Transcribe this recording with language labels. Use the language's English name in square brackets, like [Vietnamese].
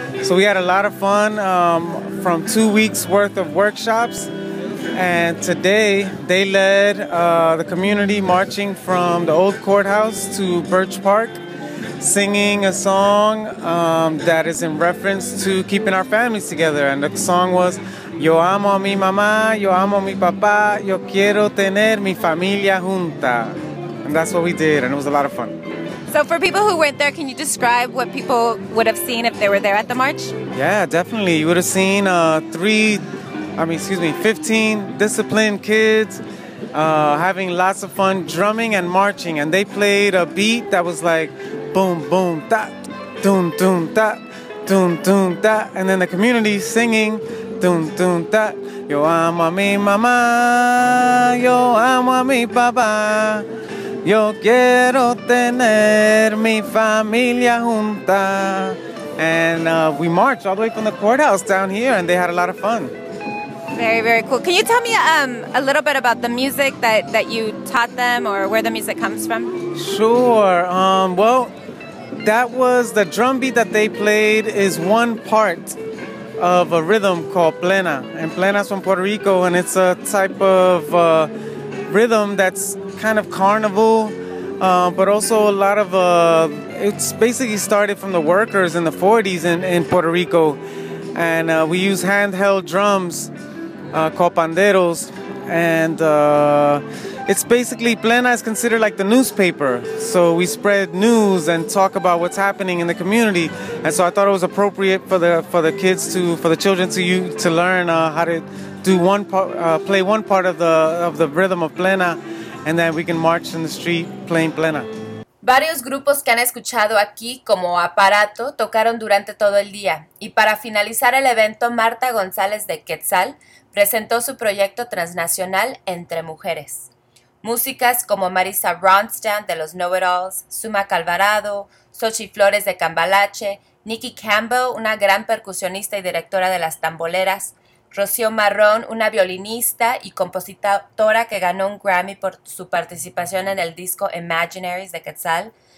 [English] So we had a lot of fun from 2 weeks worth of workshops. And today they led the community marching from the old courthouse to Birch Park, singing a song that is in reference to keeping our families together. And the song was, [Spanish] Yo amo a mi mamá, yo amo a mi papá, yo quiero tener mi familia junta. [English] And that's what we did, and it was a lot of fun. So for people who weren't there, can you describe what people would have seen if they were there at the march? Yeah, definitely. You would have seen 15 disciplined kids having lots of fun drumming and marching. And they played a beat that was like, boom, boom, da, dun, dun, da, dun, dun, da. And then the community singing, dun, dun, da. [Spanish] Yo amo a mi mamá, yo amo a mi papá. Yo quiero tener mi familia junta. [English] And we marched all the way from the courthouse down here, and they had a lot of fun. Very, very cool. Can you tell me a little bit about the music that you taught them, or where the music comes from? Sure. Well, that was the drum beat that they played is one part of a rhythm called plena. And plena's from Puerto Rico, and it's a type of rhythm that's kind of carnival, but also a lot of it's basically started from the workers in the 40s in Puerto Rico, and we use handheld drums called panderos, and it's basically plena is considered like the newspaper, so we spread news and talk about what's happening in the community. And so I thought it was appropriate for the children to learn how to do one part, play one part of the rhythm of plena. And then we can march in the street playing plena. [Spanish] Varios grupos que han escuchado aquí como aparato tocaron durante todo el día. Y para finalizar el evento, Marta González de Quetzal presentó su proyecto transnacional Entre Mujeres. Músicas como Marisa Ronstadt de los Know-It-Alls, Suma Calvarado, Xochitl Flores de Cambalache, Nikki Campbell, una gran percusionista y directora de las tamboleras, Rocío Marrón, una violinista y compositora que ganó un Grammy por su participación en el disco Imaginaries de Quetzal,